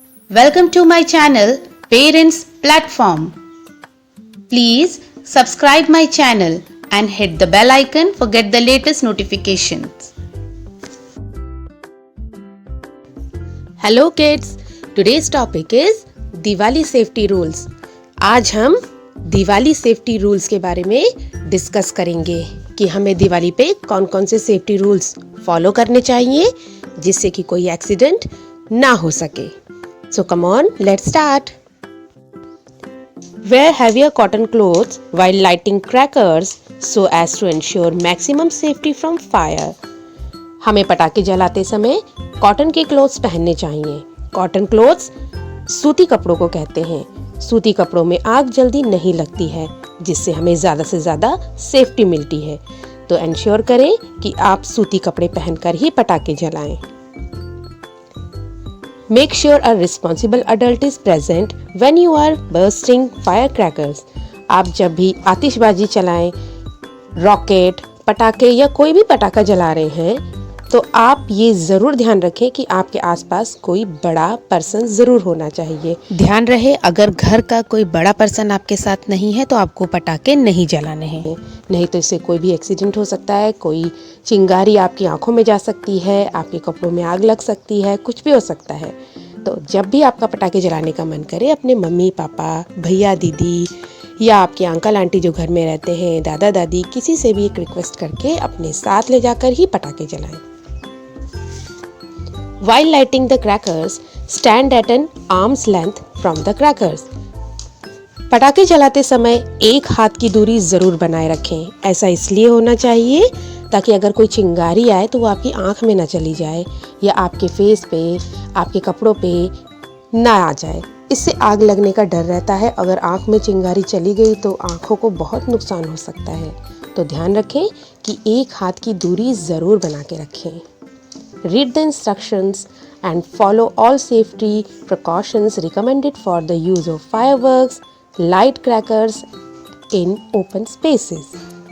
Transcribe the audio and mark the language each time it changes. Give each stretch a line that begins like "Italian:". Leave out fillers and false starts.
English: Welcome to my channel Parents Platform. Please subscribe my channel and hit the bell icon for get the latest notifications. Hello kids, today's topic is Diwali safety rules.
Hindi: आज हम Diwali safety rules के बारे में discuss करेंगे कि हमें दिवाली पे कौन कौन से सेफ्टी रूल्स फॉलो करने चाहिए जिससे कि कोई एक्सीडेंट ना हो सके।
English: So come on, let's start. Wear heavier cotton clothes while lighting crackers so as to ensure maximum safety from fire.
Hindi: हमें पटाखे जलाते समय कॉटन के क्लोथ्स पहनने चाहिए। कॉटन क्लोथ्स सूती कपड़ों को कहते हैं। सूती कपड़ों में आग जल्दी नहीं लगती है जिससे हमें ज़्यादा से ज़्यादा सेफ्टी मिलती है। तो इंश्योर करें कि आप सूती कपड़े पहनकर ही पटाखे जलाएं।
English: Make sure a responsible adult is present when you are bursting firecrackers.
Hindi: आप जब भी आतिशबाजी चलाएं, रॉकेट, पटाखे या कोई भी पटाखा जला रहे हैं तो आप ये ज़रूर ध्यान रखें कि आपके आसपास कोई बड़ा पर्सन ज़रूर होना चाहिए। ध्यान रहे अगर घर का कोई बड़ा पर्सन आपके साथ नहीं है तो आपको पटाखे नहीं जलाने हैं, नहीं तो इससे कोई भी एक्सीडेंट हो सकता है। कोई चिंगारी आपकी आंखों में जा सकती है, आपके कपड़ों में आग लग सकती है, कुछ भी हो सकता है। तो जब भी आपका पटाखे जलाने का मन करे अपने मम्मी पापा, भैया दीदी या आपके अंकल आंटी जो घर में रहते हैं, दादा दादी, किसी से भी एक रिक्वेस्ट करके अपने साथ ले जाकर ही पटाखे जलाएं।
English: While lighting the crackers, stand at an arm's length from the crackers.
Hindi: पटाखे जलाते समय एक हाथ की दूरी ज़रूर बनाए रखें। ऐसा इसलिए होना चाहिए ताकि अगर कोई चिंगारी आए तो वो आपकी आंख में ना चली जाए या आपके फेस पे, आपके कपड़ों पे ना आ जाए। इससे आग लगने का डर रहता है। अगर आंख में चिंगारी चली गई तो आंखों को बहुत नुकसान हो सकता है। तो ध्यान रखें कि एक हाथ की दूरी ज़रूर बना के रखें।
English: Read the instructions and follow all safety precautions recommended for the use of fireworks, light crackers in open spaces.